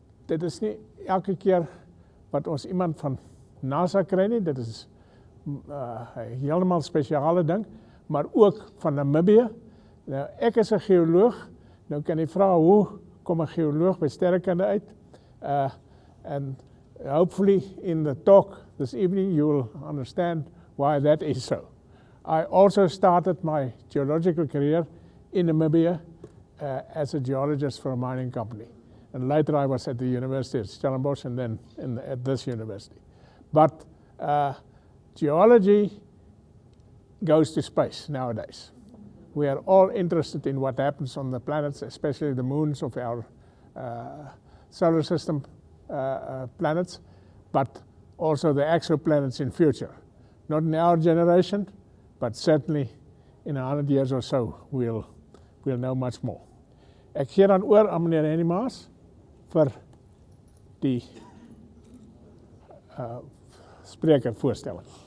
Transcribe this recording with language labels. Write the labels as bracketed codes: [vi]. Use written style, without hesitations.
[en] Dit is nie elke keer wat ons iemand van NASA kry nie, dit is heeltemal spesiale ding, maar ook van Namibië. Nou, ek is 'n geoloog, nou kan jy vra hoe kom 'n geoloog by sterrekunde uit? [af] And hopefully in the talk this evening you will understand why that is so. I also started my geological career in Namibia as a geologist for a mining company. And later I was at the University of Stellenbosch and then at this university. But geology goes to space nowadays. We are all interested in what happens on the planets, especially the moons of our solar system planets, but also the exoplanets in future. Not in our generation, but certainly in 100 years or so, we'll know much more. Ek gee dan oor aan meneer Henny Maas vir die spreker voorstelling.